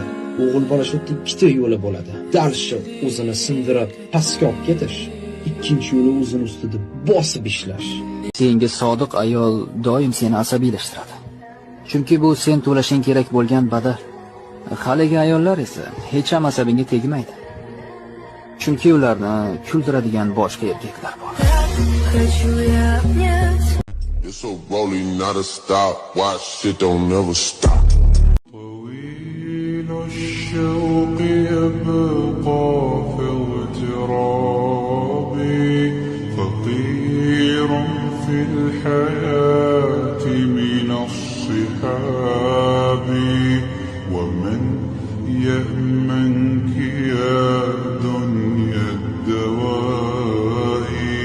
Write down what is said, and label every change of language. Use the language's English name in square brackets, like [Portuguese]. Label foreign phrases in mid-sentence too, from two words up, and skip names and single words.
[Uzbek] O'g'il bola shu ikkita yo'li bo'ladi. Dal shu o'zini sindirib pastga olib ketish, ikkinchi yo'li o'zini ustida bosib ishlash. Senga sodiq ayol doim seni asabiylashtiradi. Chunki bu sen to'lashing kerak bo'lgan badal. Haligi ayollar esa hech ham asabingga tegmaydi. Chunki ularni kuldiradigan boshqa erkaklar bor. [English] It's so rolling, not a stop. Watch shit don't never stop. [Arabic] طويل الشوق يبقى في اغتراب فقير في الحياة من الصحاب ومن يأمنك يا دنيا الدواء